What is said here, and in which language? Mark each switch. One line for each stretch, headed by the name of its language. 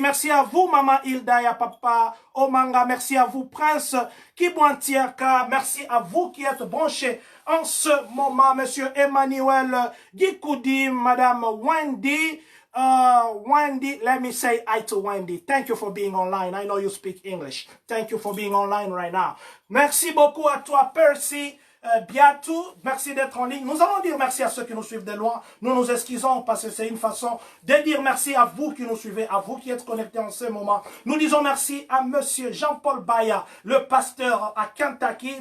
French: Merci à vous, Maman Hilda et Papa Omanga. Merci à vous, Prince Kibwantiaka. Merci à vous qui êtes branchés en ce moment. Monsieur Emmanuel Gikoudi, Madame Wendy.
English: Wendy, let me say hi to Wendy. Thank you for being online. I know you speak English. Thank you for being online right now.
French: Merci beaucoup à toi, Percy. Biatou, merci d'être en ligne. Nous allons dire merci à ceux qui nous suivent de loin. Nous nous excusons parce que c'est une façon de dire merci à vous qui nous suivez, à vous qui êtes connectés en ce moment. Nous disons merci à Monsieur Jean-Paul Baya, le pasteur à Kentucky.